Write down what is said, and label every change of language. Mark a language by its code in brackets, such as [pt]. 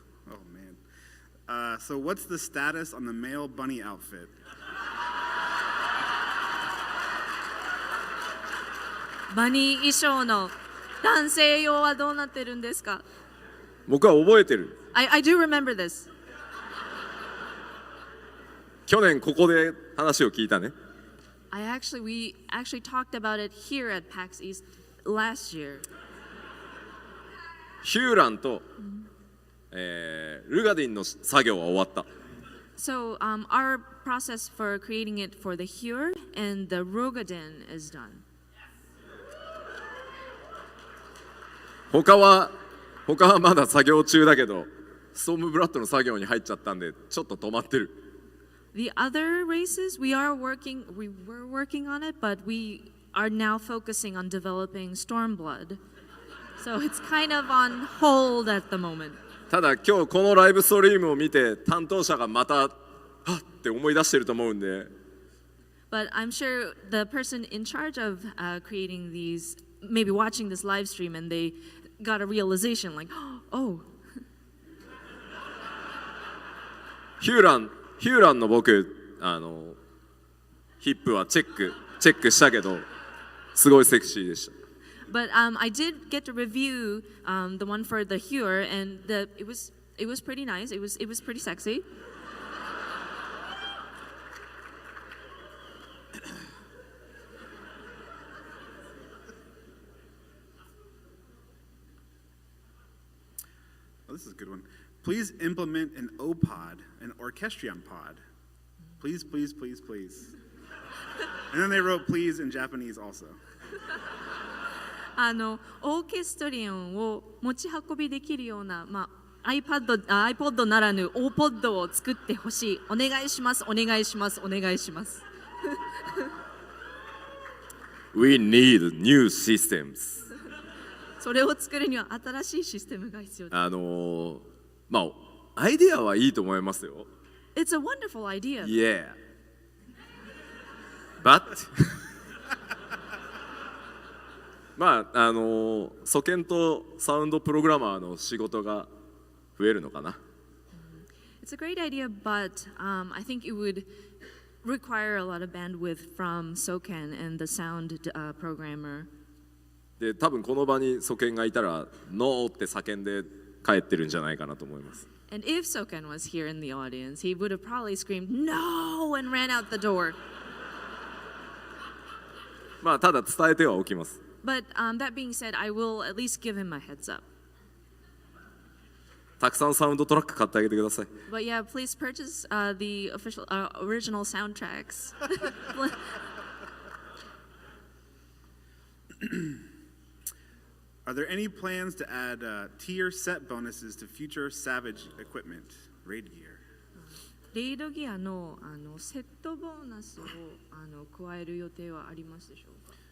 [en] Oh, man. So what's the status on the male bunny outfit? [ja] バニー衣装の男性用はどうなってるんですか？僕は覚えてる。 [en] I do remember this. [ja] 去年ここで話を聞いたね。 [en] We actually talked about it here at PAX East last year. [ja] ヒューランと、ルガディンの作業は終わった。 [en] So our process for creating it for the Hure and the Rogadin is done. [ja] 他はまだ作業中だけど、ストームブラッドの作業に入っちゃったんでちょっと止まってる。 [en] The other races we were working on it, but we are now focusing on developing Stormblood. So it's kind of on hold at the moment. [ja] ただ今日このライブストリームを見て担当者がまたはっって思い出してると思うんで。 [en] But I'm sure the person in charge of creating these, maybe watching this live stream, and they got a realization like, oh. [ja] ヒューランの僕ヒップはチェックしたけどすごいセクシーでした。 [en] But I did get to review the one for the Hure, and it was pretty nice. It was pretty sexy. Oh, this is a good one. Please implement an O-pod, an orchestrion pod. Please, please, please, please. And then they wrote please in Japanese also. [ja] オーケストリオンを持ち運びできるような、iPod ならぬ OPod を作ってほしい。お願いします、お願いします、お願いします。 [en] We need new systems. [ja] それを作るには新しいシステムが必要です。まあアイデアはいいと思いますよ。 [en] It's a wonderful idea. Yeah. But [ja] まあ素研とサウンドプログラマーの仕事が増えるのかな。 [en] It's a great idea, but I think it would require a lot of bandwidth from SOKEN and the sound programmer. [ja] で多分この場に素研がいたらノーって叫んで帰ってるんじゃないかなと思います。 [en] And if SOKEN was here in the audience, he would have probably screamed no and ran out the door. [ja] まあただ伝えてはおきます。 [en] But that being said, I will at least give him a heads up. [ja] たくさんサウンドトラック買ってあげてください。 [en] But yeah, please purchase the official original soundtracks. Are there any plans to add tier set bonuses to future Savage equipment, raid gear? [ja] レイドギアのセットボーナスを加える予定はありますでしょうか？